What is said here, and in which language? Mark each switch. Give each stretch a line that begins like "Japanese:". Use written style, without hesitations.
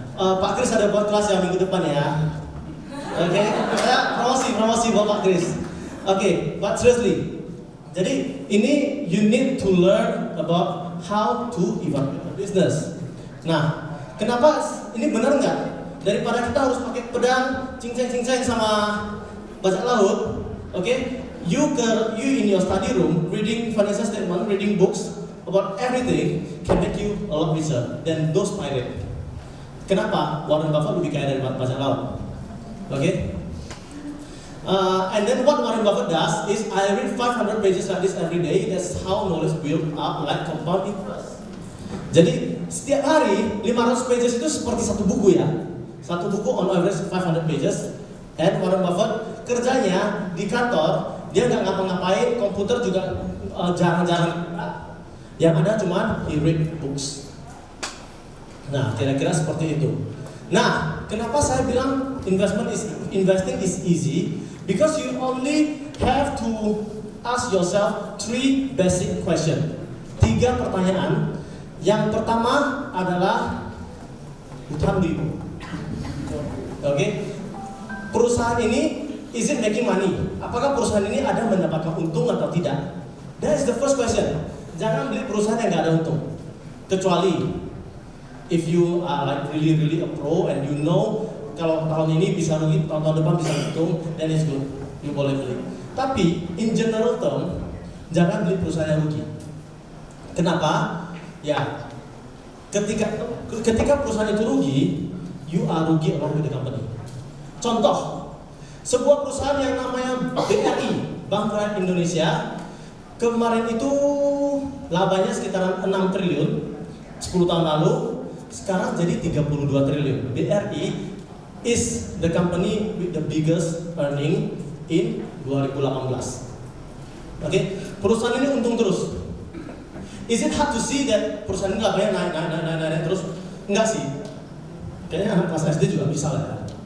Indonesian: Pak Kris ada buat kelas ya minggu depan ya. Oke, saya promosi buat Pak Kris. Oke,
English: but seriously.
Indonesian: Jadi ini
English: you need to learn about how to evaluate a business.
Indonesian: Nah, kenapa ini benar nggak? Daripada kita harus pakai pedang, cincang sama bajak laut,
English: you in your study room reading financial statement, reading books about everything can make you a lot richer than those pirate.
Indonesian: Kenapa? Warren Buffett lebih kaya dari bajak laut.
English: And then what Warren Buffett does is I read 500 pages like this every day. That's how knowledge build up like compound interest.
Indonesian: Jadi setiap hari
English: 500 pages
Indonesian: itu seperti satu buku ya. Satu buku
English: on average
Indonesian: 500 pages. And Warren Buffett kerjanya di kantor, dia nggak ngapa-ngapain, komputer juga jarang-jarang. Yang ada cuma
English: he read books.
Indonesian: Nah, kira-kira seperti itu. Nah, kenapa saya bilang
English: investing is easy? Because you only have to ask yourself 3 basic questions.
Indonesian: 3 pertanyaan. Yang pertama adalah hutang budi. Perusahaan ini
English: is it making money?
Indonesian: Apakah perusahaan ini ada mendapatkan untung atau tidak?
English: That is the first question.
Indonesian: Jangan beli perusahaan yang nggak ada untung.
English: Kecuali if you are like really a pro and you know
Indonesian: kalau tahun ini bisa rugi, tahun depan bisa untung,
English: then it's good, you
Indonesian: boleh beli. Tapi
English: in general term,
Indonesian: jangan beli perusahaan yang rugi. Kenapa? Ya, ketika perusahaan itu rugi,
English: you are rugi along with the company.
Indonesian: Contoh, sebuah perusahaan yang namanya BRI, Bank Rakyat Indonesia, kemarin itu labanya sekitaran 6 triliun 10 tahun lalu, sekarang jadi 32 triliun.
English: BRI is the company with the biggest earning in 2018.
Indonesian: Perusahaan ini untung terus.
English: Is it hard to see that
Indonesian: perusahaan ini labanya naik terus? Enggak sih. Kayaknya anak kelas SD juga bisa lah ya.